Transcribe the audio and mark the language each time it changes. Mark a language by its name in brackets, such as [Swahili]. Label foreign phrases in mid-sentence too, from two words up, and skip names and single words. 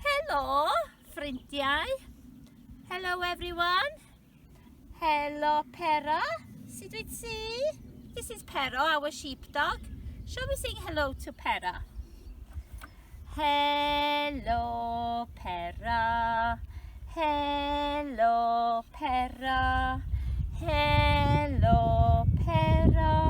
[Welsh] Helo, ffrindiau. [English] Hello, everyone. Hello, Pero. [Welsh] Sut wyt ti? [English] This is Pero, our sheepdog. Shall we sing hello to Pero? Hello, Pero. Hello, Pero. Hello, Pero.